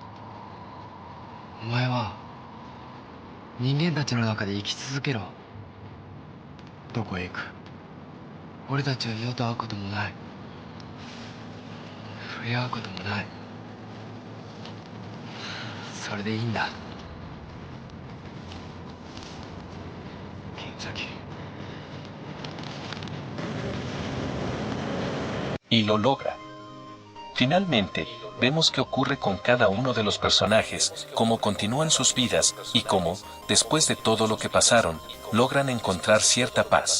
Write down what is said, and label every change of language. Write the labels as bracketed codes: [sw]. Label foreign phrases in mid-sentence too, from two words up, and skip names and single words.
[ja] お前は人間たちの中で生き続けろ。どこへ行く？俺たちは二度と会うこともない。触れ合うこともない。それでいいんだ。Kenzaki. [es] Y lo logra. Finalmente, vemos qué ocurre con cada uno de los personajes, cómo continúan sus vidas, y cómo, después de todo lo que pasaron, logran encontrar cierta paz.